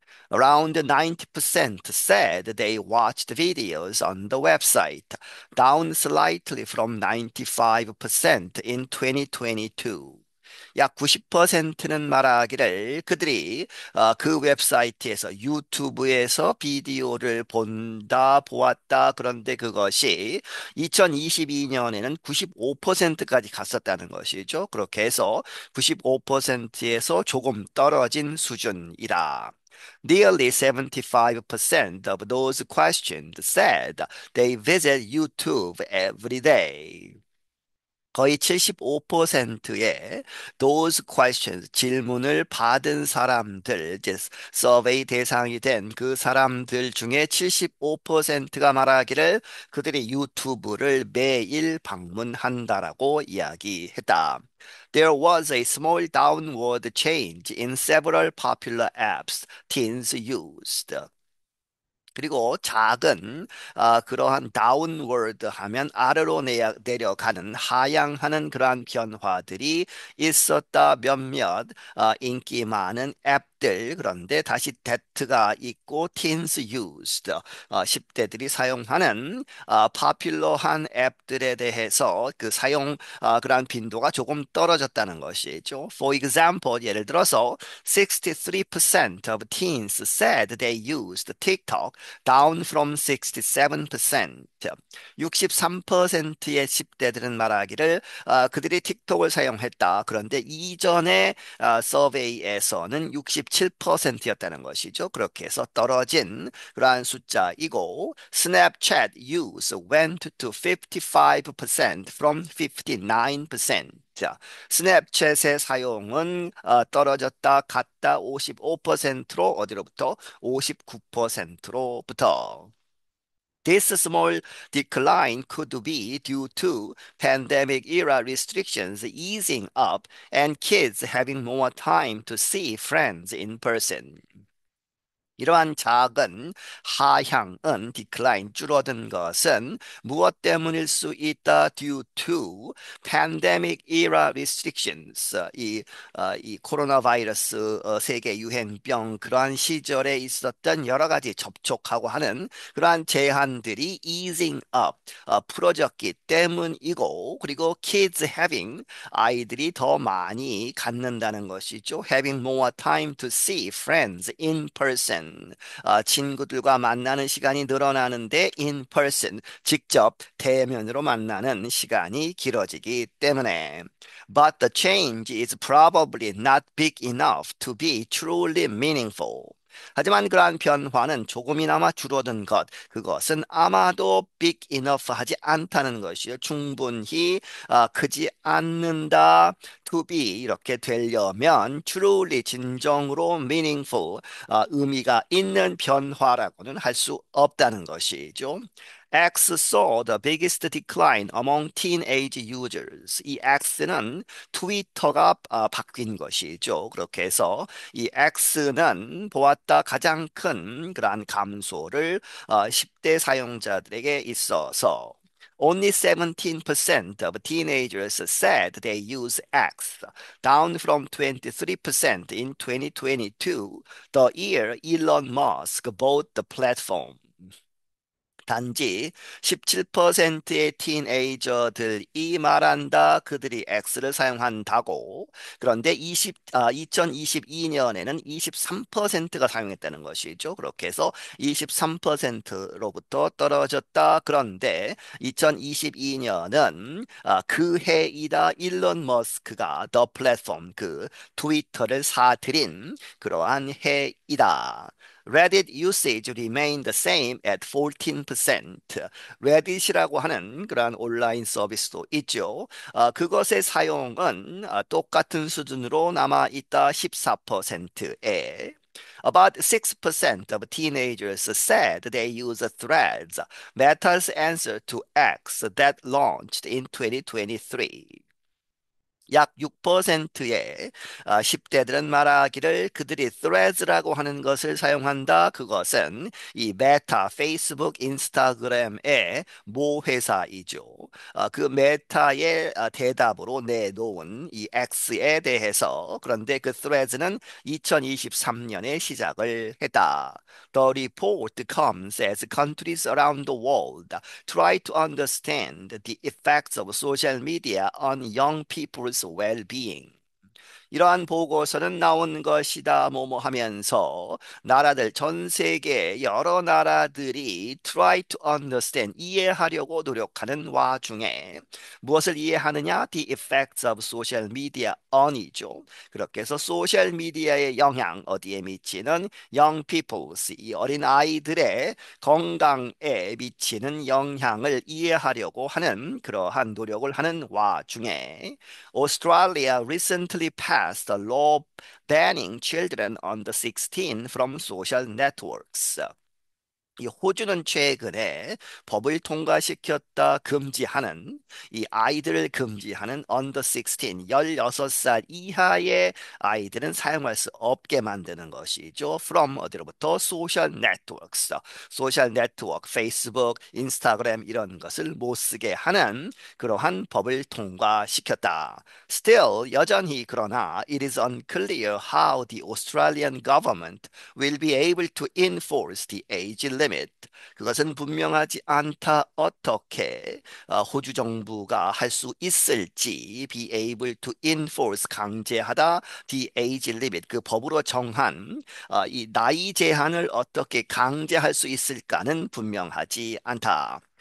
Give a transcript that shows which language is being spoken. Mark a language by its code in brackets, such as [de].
[en] Around 90% said they watched videos on the website, down slightly from 95% in 2022. [ko] 약 90%는 말하기를 그들이 그 웹사이트에서 유튜브에서 비디오를 본다, 보았다. 그런데 그것이 2022년에는 95%까지 갔었다는 것이죠. 그렇게 해서 95%에서 조금 떨어진 수준이다. [en] Nearly 75% of those questioned said they visit YouTube every day. [ko] 거의 75%의 [en] those questions, [ko] 질문을 받은 사람들, 이제 서베이 대상이 된 그 사람들 중에 75%가 말하기를 그들이 유튜브를 매일 방문한다라고 이야기했다. [en] There was a small downward change in several popular apps teens used. [ko] 그리고 작은 그러한 다운워드 하면 아래로 내려가는 하향하는 그러한 변화들이 있었다. 몇몇 인기 많은 앱들 그런데 다시 that가 있고 [en] teens used [ko] 10대들이 사용하는 파퓰러한 앱들에 대해서 그 사용 그러한 빈도가 조금 떨어졌다는 것이죠. [en] For example, [ko] 예를 들어서 [en] 63% of teens said they used TikTok down from 67%. [ko] 63%의 10대들은 말하기를 그들이 틱톡을 사용했다. 그런데 이전에 서베이에서는 67%였다는 것이죠. 그렇게 해서 떨어진 그러한 숫자이고 [en] Snapchat use went to 55% from 59%. [ko] 자, 스냅챗의 사용은 떨어졌다, 갔다 55%로 어디로부터? 59%로부터. [en] This small decline could be due to pandemic era restrictions easing up and kids having more time to see friends in person. [ko] 이러한 작은 하향은 decline 줄어든 것은 무엇 때문일 수 있다? [en] Due to pandemic era restrictions. [ko] 이 코로나 바이러스 세계 유행병 그러한 시절에 있었던 여러 가지 접촉하고 하는 그러한 제한들이 [en] easing up [ko] 풀어졌기 때문이고 그리고 [en] kids having [ko] 아이들이 더 많이 갖는다는 것이죠. [en] Having more time to see friends in person. person. [ko] 친구들과 만나는 시간이 늘어나는데 [en] in person, [ko] 직접 대면으로 만나는 시간이 길어지기 때문에. [en] But the change is probably not big enough to be truly meaningful. [ko] 하지만 그러한 변화는 조금이나마 줄어든 것, 그것은 아마도 [en] big enough [ko] 하지 않다는 것이요. 충분히 크지 않는다. [en] to be [ko] 이렇게 되려면 truly 진정으로 meaningful 의미가 있는 변화라고는 할 수 없다는 것이죠. [en] X saw the biggest decline among teenage users. [ko] 이 X는 트위터가 바뀐 것이죠. 그렇게 해서 이 X는 보았다 가장 큰 그러한 감소를 10대 사용자들에게 있어서 [en] Only 17% of teenagers said they use X, down from 23% in 2022, the year Elon Musk bought the platform. [ko] 단지 17%의 티네이저들이 말한다. 그들이 X를 사용한다고. 그런데 2022년에는 23%가 사용했다는 것이죠. 그렇게 해서 23%로부터 떨어졌다. 그런데 2022년은 그 해이다. 일론 머스크가 더 플랫폼, 그 트위터를 사들인 그러한 해이다. [en] Reddit usage remained the same at 14%. [ko] Reddit이라고 하는 그러한 온라인 서비스도 있죠. 그것의 사용은 똑같은 수준으로 남아 있다 14%에. [en] About 6% of teenagers said they use Threads, Meta's answer to X that launched in 2023. [ko] 약 6%의 10대들은 말하기를 그들이 Threads라고 하는 것을 사용한다. 그것은 이 메타, 페이스북, 인스타그램의 모 회사이죠. 그 메타의 대답으로 내놓은 이 X에 대해서 그런데 그 Threads는 2023년에 시작을 했다. [en] The report comes as countries around the world try to understand the effects of social media on young people's well-being. [ko] 이러한 보고서는 나온 것이다 뭐뭐 하면서 나라들 전 세계 여러 나라들이 [en] try to understand [ko] 이해하려고 노력하는 와중에 무엇을 이해하느냐? [en] The effects of social media on이죠. [ko] 그렇게 해서 소셜 미디어의 영향 어디에 미치는 [en] young people's [ko] 이 어린 아이들의 건강에 미치는 영향을 이해하려고 하는 그러한 노력을 하는 와중에 [en] Australia recently passed a law banning children under 16 from social networks. [ko] 이 호주는 최근에 법을 통과시켰다 금지하는 이 아이들을 금지하는 [en] under 16 [ko] 16살 이하의 아이들은 사용할 수 없게 만드는 것이죠. From 어디로부터 [en] social networks [ko] 소셜 네트워크 페이스북, 인스타그램 이런 것을 못 쓰게 하는 그러한 법을 통과시켰다. [en] Still [ko] 여전히 그러나 [en] it is unclear how the Australian government will be able to enforce the age limit. [ko] 그것은 분명하지 않다. 어떻게 호주 정부가 할 수 있을지 [en] be able to enforce [ko] 강제하다 [en] the age limit [ko] 그 법으로 정한 이 나이 제한을 어떻게 강제할 수 있을까는 분명하지 않다.